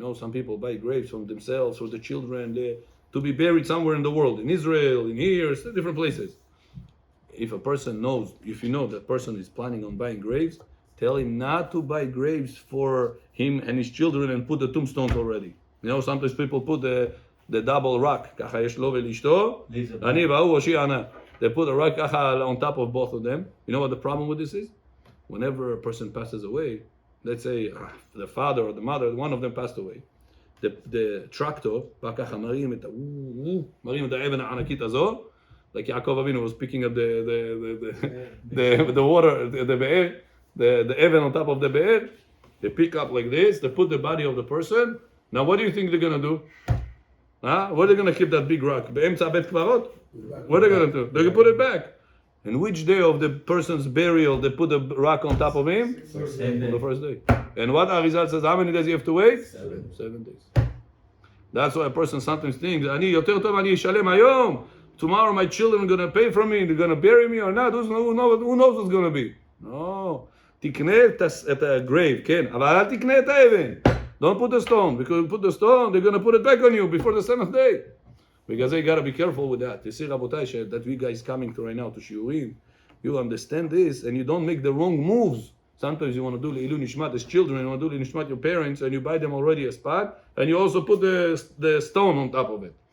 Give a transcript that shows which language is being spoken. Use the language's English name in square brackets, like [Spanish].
[English] Some people buy graves from themselves, for the children, to be buried somewhere in the world, in Israel, in here, different places. If a person knows, if you know that person is planning on buying graves, tell him not to buy graves for him and his children and put the tombstones already. Sometimes people put the double rock. [Hebrew] ככה יש לו ולאשתו, אני והוא הושיע ענה. [English] They put a rock [Hebrew] ככה [English] on top of both of them. You know what the problem with this is? Whenever a person passes away, let's say the father or the mother, one of them passed away. The tractor, [Hebrew] בא ככה מרים את האבן הענקית הזו, [English] like Yaakov Avinu was picking up the water, the be'er, the Evan on top of the bed. They pick up like this, they put the body of the person. Now what do you think they're going to do? Where are they going to keep that big rock? [Hebrew] באמצע בית קברות? [English] What are they going to do? They're going to put it back. And which day of the person's burial they put the rock on top of him? On the first day. And what Arizal says, how many days you have to wait? 7 days. That's why a person sometimes thinks, [Hebrew] אני יותר טוב, אני אשלם היום. [English] Tomorrow my children are going to pay for me, they're going to bury me or not. Who knows what's going to be? No. [Hebrew] תקנה את הגרייב, כן, אבל אל תקנה את האבן. [English] Don't put the stone, because if you put the stone, they're going to put it back on you before the 7th day. Because you got to be careful with that. You see, Rabotai, that we guys coming to right now to Shiurim, you understand this and you don't make the wrong moves. Sometimes you want to do Leilu Nishmat as children, you want to do Leilu Nishmat your parents, and you buy them already a spot, and you also put the stone on top of it.